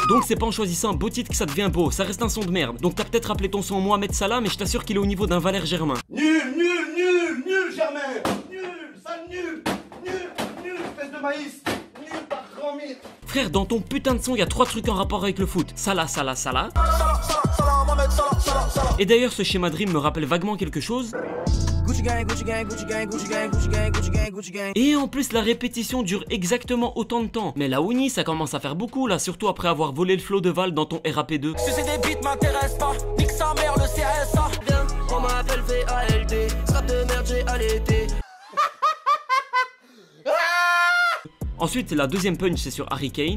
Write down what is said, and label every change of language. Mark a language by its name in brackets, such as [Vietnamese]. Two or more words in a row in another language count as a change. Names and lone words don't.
[French] Donc c'est pas en choisissant un beau titre que ça devient beau. Ça reste un son de merde. Donc t'as peut-être appelé ton son Mohamed Salah, mais je t'assure qu'il est au niveau d'un Valère Germain. Nul, nul, nul, nul, Germain. Nul, sale nul. Nul, espèce de maïs. Nul, par grand mythe. Frère, dans ton putain de son, il y a 3 trucs en rapport avec le foot. Salah, Salah, Salah. Salah, Salah, Salah, Mohamed Salah, Salah, Salah. Et d'ailleurs, ce schéma Dream me rappelle vaguement quelque chose. Gucci gang, Gucci gang, Gucci gang, Gucci gang, Gucci gang, Gucci gang, Gucci gang. Et en plus, la répétition dure exactement autant de temps. Mais la Ouni, ça commence à faire beaucoup là, surtout après avoir volé le flow de Val dans ton RAP2. Sucer des beats m'intéresse pas, nique sa mère le CSA. Viens, on m'appelle VALD, strap de merde j'ai allaité. Ensuite, la deuxième punch, c'est sur Harry Kane.